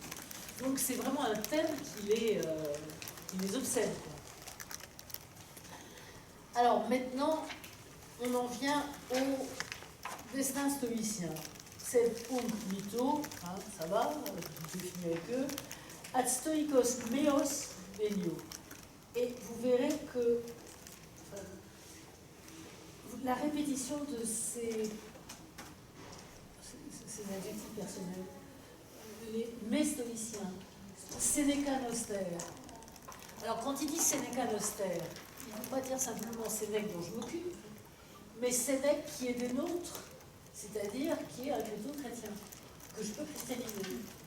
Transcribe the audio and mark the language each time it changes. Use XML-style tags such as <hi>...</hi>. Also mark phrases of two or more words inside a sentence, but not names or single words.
<fr>Donc c'est vraiment un thème qui les obsède, quoi. Alors maintenant, on en vient au destin stoïcien. C'est mytho, ça va, je finis avec eux.</fr> <la>Ad stoikos meos benio.</la> <fr>Et vous verrez que la répétition de ces adjectifs personnels, mes stoïciens,</fr> <la>Sénéca Noster.</la> <fr>Alors quand il dit</fr> <la>Sénéca Noster,</la> <fr>il ne veut pas dire simplement Sénèque dont je m'occupe, mais Sénèque qui est des nôtres, c'est-à-dire qui est un chrétien, que je peux christianiser.</fr>